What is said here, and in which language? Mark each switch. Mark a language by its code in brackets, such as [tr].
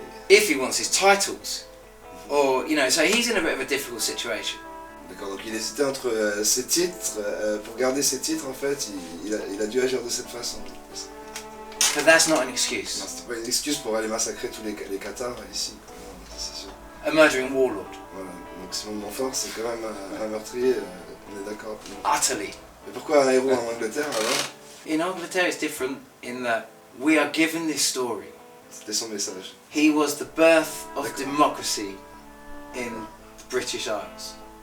[en] If he wants his titles, or so he's in a bit of a difficult situation. [fr] D'accord. Donc il hésitait entre ses titres. Pour garder ses titres, en fait, il a dû agir de cette façon. [en] But that's not an excuse. [fr] Non, c'était pas une excuse pour aller massacrer tous les Cathares ici. Non, c'est sûr. [en] A murdering warlord. [fr] Voilà. Donc Simon de Montfort, c'est quand même un meurtrier. On est d'accord. [en] Utterly. [fr] Mais pourquoi un héros en Angleterre alors? [en] In Angleterre it's different in that we are given this story. [fr] C'était son message. [en] He was the birth of [fr] D'accord. [en] democracy in the British Isles.